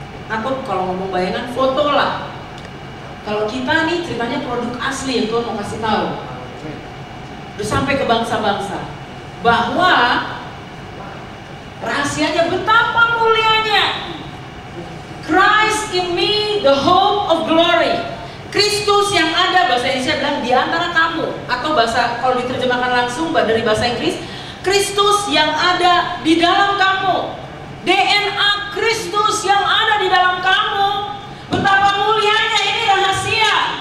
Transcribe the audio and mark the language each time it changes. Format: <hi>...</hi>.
<id>Atau kalau ngomong bayangan, foto lah. Kalau kita nih ceritanya produk asli, Tuhan mau kasih tahu. Udah sampai ke bangsa-bangsa bahwa rahasianya betapa mulianya.</id> <en>Christ in me, the hope of glory.</en> <id>Kristus yang ada, bahasa Indonesia bilang di antara kamu, atau bahasa kalau diterjemahkan langsung dari bahasa Inggris, Kristus yang ada di dalam kamu. DNA Kristus yang ada di dalam kamu. Betapa mulianya, ini rahasia.</id>